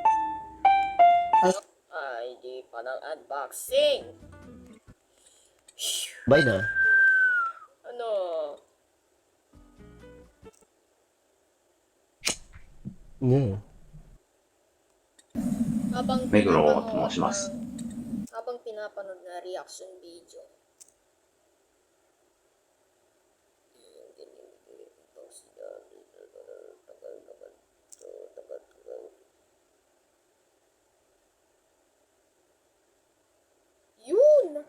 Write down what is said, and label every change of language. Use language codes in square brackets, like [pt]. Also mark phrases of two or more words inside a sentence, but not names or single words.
[tl] Ay, di pa ng unboxing. Bye na. Ano? [en] Yeah. [tl] Habang [ja] 目黒と申します。 [tl] habang pinapanood na [en] reaction video. [tl] Yun!